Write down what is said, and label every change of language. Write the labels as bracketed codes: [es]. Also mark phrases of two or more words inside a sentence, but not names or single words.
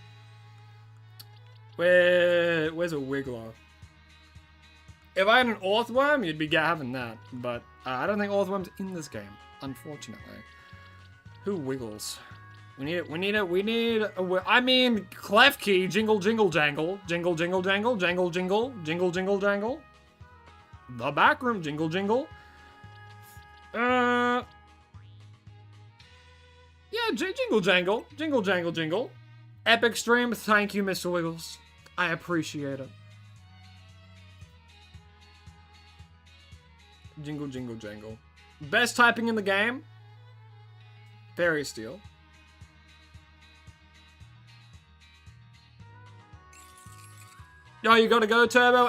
[en] Where's a Wiggler? If I had an Orthworm, you'd be having that. But I don't think Orthworm's in this game, unfortunately. Who wiggles? I mean, Klefki, jingle, jingle, jangle. Jingle, jingle, jangle. Jangle, jingle. Jingle, jingle, jangle. The back room, jingle, jingle. Yeah, jingle, jangle. Jingle, jangle, jingle. Epic stream, thank you, Mr. Wiggles. I appreciate it. Jingle, jingle, jangle. Best typing in the game? Fairy Steel. Yo, you gotta go, Turbo?